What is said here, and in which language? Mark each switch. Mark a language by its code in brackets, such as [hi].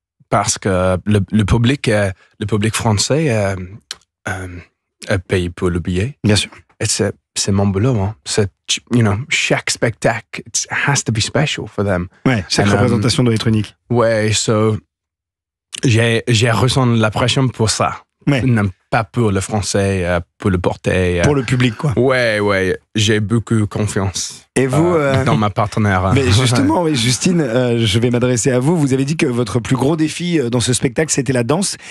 [fr] Parce que le public français paye pour le billet. Bien sûr. Et c'est mon boulot. Hein. Chaque spectacle, [en] it has to be special for them. [fr] Ouais, chaque représentation doit être unique. Ouais, j'ai ressenti la pression pour ça. Ouais. Non, pas pour le français, pour le porter. Pour le public, quoi. Ouais, j'ai beaucoup confiance. Et vous, dans ma partenaire. Mais justement, oui, Justine, je vais m'adresser à vous. Vous avez dit que votre plus gros défi dans ce spectacle, c'était la danse.